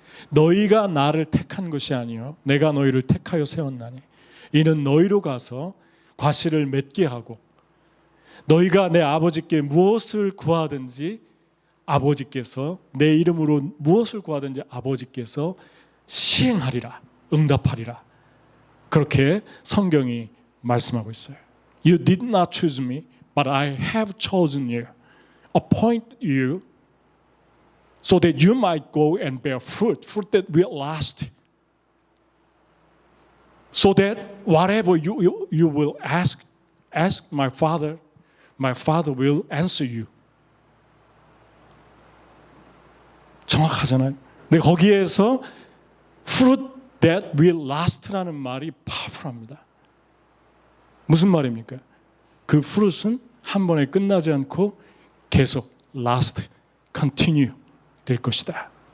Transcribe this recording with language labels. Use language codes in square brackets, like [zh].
[ko] 너희가 나를 택한 것이 아니요 내가 너희를 택하여 세웠나니 이는 너희로 가서 과실을 맺게 하고 너희가 내 아버지께 무엇을 구하든지 아버지께서, 내 이름으로 무엇을 구하든지 아버지께서 시행하리라, 응답하리라. 그렇게 성경이 말씀하고 있어요. [en] You did not choose me, but I have chosen you, appoint you so that you might go and bear fruit that will last. So that whatever you will ask my Father will answer you. [ko] 정확하잖아요. 근데 거기에서 fruit [en] that will last [ko] 라는 말이 파워풀합니다. 무슨 말입니까? 그 fruit은 한 번에 끝나지 않고 계속 last, continue 될 것이다.